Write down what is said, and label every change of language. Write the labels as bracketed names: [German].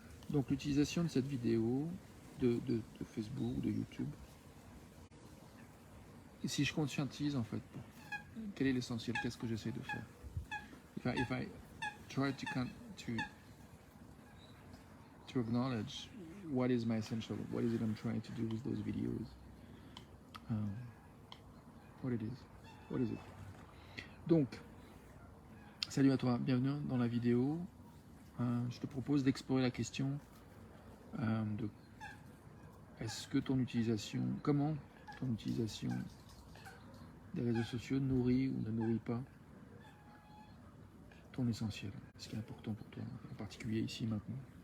[French] Donc l'utilisation de cette vidéo de Facebook, de YouTube. Et si je conscientise en fait, quel est l'essentiel, qu'est-ce que j'essaie de faire? [English] If I try to acknowledge what is my essential, what is it I'm trying to do with those videos, what it is, what is it? [French] Donc, salut à toi, bienvenue dans la vidéo. Je te propose d'explorer la question de est-ce que ton utilisation, comment ton utilisation des réseaux sociaux nourrit ou ne nourrit pas ton essentiel, ce qui est important pour toi, en particulier ici maintenant.